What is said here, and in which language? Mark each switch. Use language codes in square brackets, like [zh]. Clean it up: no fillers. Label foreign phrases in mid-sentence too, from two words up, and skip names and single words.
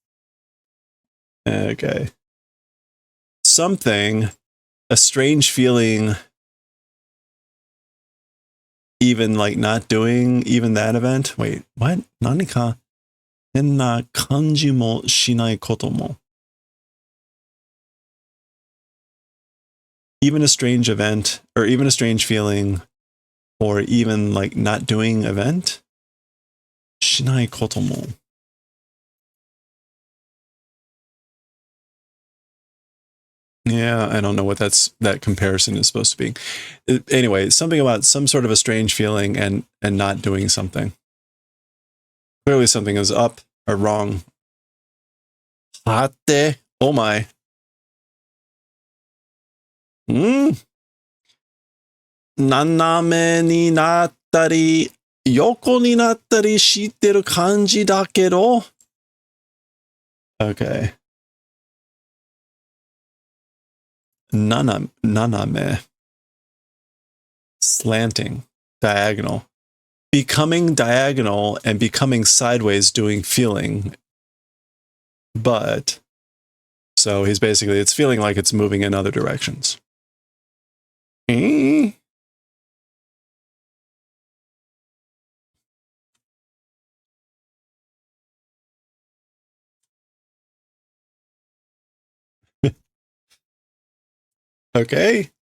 [en] Okay. Something, a strange feeling, even like not doing even that event. Wait, what? [ja] 何か変な感じもしないことも? [en] Even a strange event, or even a strange feeling, or even like not doing event? [ja] しないことも. [en] Yeah, I don't know what that comparison is supposed to be. Anyway, something about some sort of a strange feeling and not doing something. Clearly something is up or wrong. Hate, oh my. [ja] 斜めになったり横になったりしてる感じだけど. [en] Okay. Naname. Slanting. Diagonal. Becoming diagonal and becoming sideways doing feeling. But, so he's basically, it's feeling like it's moving in other directions. Okay.